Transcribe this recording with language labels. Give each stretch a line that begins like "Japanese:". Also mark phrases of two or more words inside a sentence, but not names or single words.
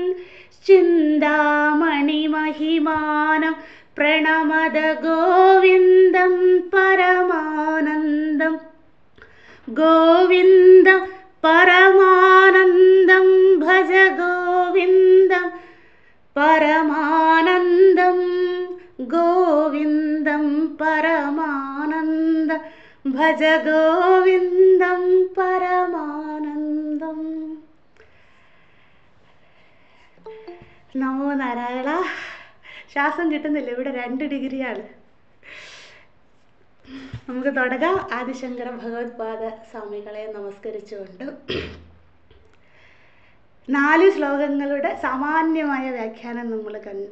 Sanskrit: चिन्तामणिमहिमानं प्रणमद गोविन्दं परमानन्दं गोविन्दं परमानन्दं भज गोविन्दं परमानन्दं गोविन्दं परमानन्दं भज गोविन्दं परमानन्दം. നമോ നാരായണ.
Malayalam: ശ്വാസം കിട്ടുന്നില്ല, ഇവിടെ 2 ഡിഗ്രിയാണ്. നമുക്ക് തുടങ്ങാം. ആദിശങ്കര ഭഗവത്പാദ സ്വാമികളെ നമസ്കരിച്ചുകൊണ്ട് 4 ശ്ലോകങ്ങളുടെ സാമാന്യമായ വ്യാഖ്യാനം നമ്മൾ കണ്ട്.